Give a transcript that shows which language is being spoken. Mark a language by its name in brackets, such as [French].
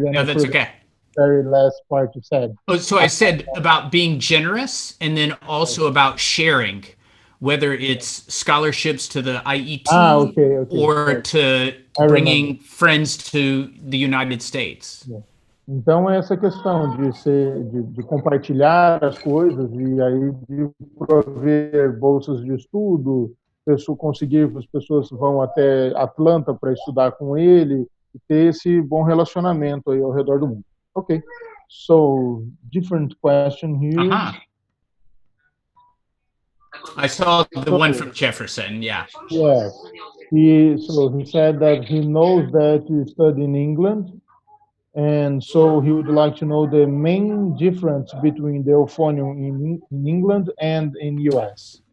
[English] No, that's okay. Very last part you said. Oh, so I said about being generous and then also about sharing, whether it's scholarships to the IET okay. or to bringing friends to the United States. Yeah. [Portuguese] Então, essa questão de compartilhar as coisas e aí de prover bolsas de estudo, conseguir que as pessoas vão até Atlanta para estudar com ele e ter esse bom relacionamento aí ao redor do mundo. [English] Okay, so different question here. I saw the one from Jefferson, yeah. Yes, he said that he knows that you study in England, and so he would like to know the main difference between the euphonium in England and in US.